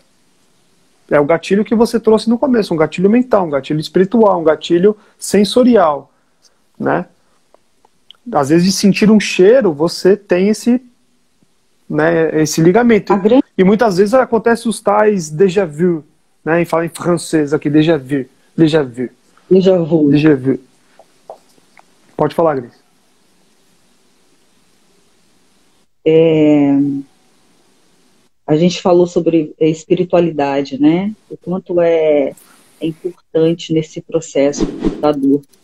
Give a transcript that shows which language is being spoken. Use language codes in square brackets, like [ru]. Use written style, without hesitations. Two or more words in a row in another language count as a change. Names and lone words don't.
[pt] É o gatilho que você trouxe no começo, um gatilho mental, um gatilho espiritual, um gatilho sensorial, né? Às vezes, de sentir um cheiro, você tem esse ligamento. E muitas vezes acontece os tais [fr] déjà vu, [pt] né? E fala em francês aqui, [fr] déjà vu, déjà vu. Déjà vu. Déjà vu. [pt] Pode falar, Grace. A gente falou sobre espiritualidade, né? O quanto é importante nesse processo da dor.